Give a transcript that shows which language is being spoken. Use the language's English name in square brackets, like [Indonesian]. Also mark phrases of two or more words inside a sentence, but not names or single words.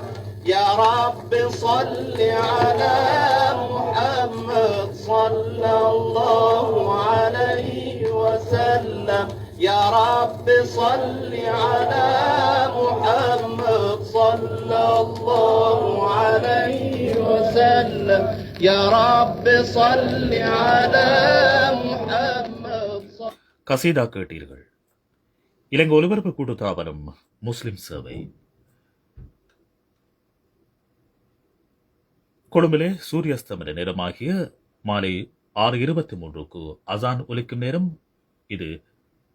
[Arabic] يا رب صل على محمد صلى الله عليه وسلم. يا رب صل على محمد صلى الله عليه وسلم. يا رب صل على محمد. [Tamil] கசீதா கேட்டீர்கள். இலங்கை ஒலிபரப்பு கூட்டு தாபனம் முஸ்லிம் சேவை கொழும்பிலே சூரியஸ்தமன நேரமாகிய மாலை 6:23 அசான் ஒலிக்கும் நேரம்.